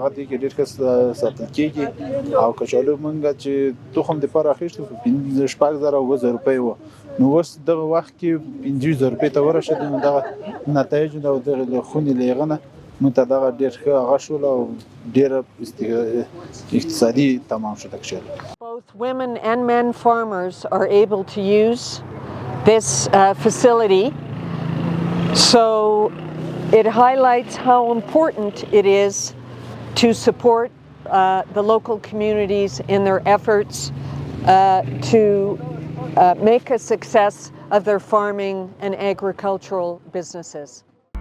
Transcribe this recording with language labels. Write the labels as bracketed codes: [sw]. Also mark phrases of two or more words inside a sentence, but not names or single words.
[ps] هغه دې کې ډېر ښه ساتل کېږي او کچالو موږ چې تخم دپاره اخیستو په 5,000 او 7,000 روپۍ وه نو اوس دغه وخت کې 5,000 روپۍ ته ورسېدو نو دغه نتایجو او دغه خونې له هغه نه موږ ته دغه ډېر ښه هغه شول او ډېره اقتصادي تمام شو تکشل. [en] Both women and men farmers are able to use this facility, so it highlights how important it is to support the local communities in their efforts to make a success of their farming and agricultural businesses.